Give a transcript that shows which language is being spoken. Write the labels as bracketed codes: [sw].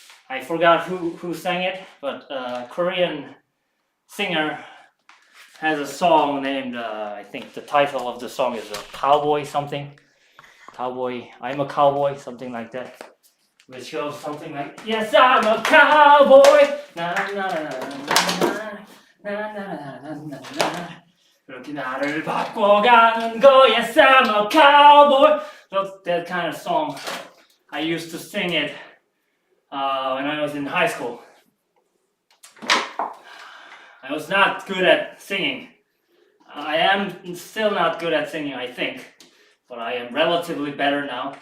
[en] I forgot who sang it, but a Korean singer has a song named, I think the title of the song is Cowboy something. Cowboy, I'm a cowboy, something like that. Which goes something like, yes, I'm a cowboy. Na na na na na na na na na. [ko] 그렇게 나를 바꿔가는 거. [en] Yes, I'm a cowboy. So that kind of song. I used to sing it when I was in high school. I was not good at singing. I am still not good at singing, I think. But I am relatively better now.